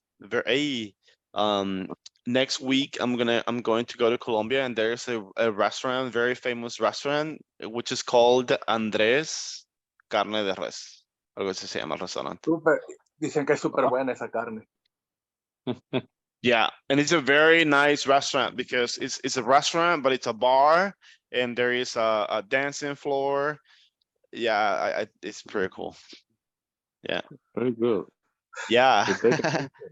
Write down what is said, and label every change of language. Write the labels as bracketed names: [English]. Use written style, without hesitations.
[English] Very next week I'm going to go to Colombia and there's a restaurant, very famous restaurant, which is called Andrés Carne de Res. [Spanish] Algo así se llama el restaurante. Súper. Dicen que es súper buena esa carne. [English] Yeah, and it's a very nice restaurant because it's a restaurant, but it's a bar and there is a dancing floor. Yeah, it's pretty cool. Yeah. Very good. Yeah. To take a,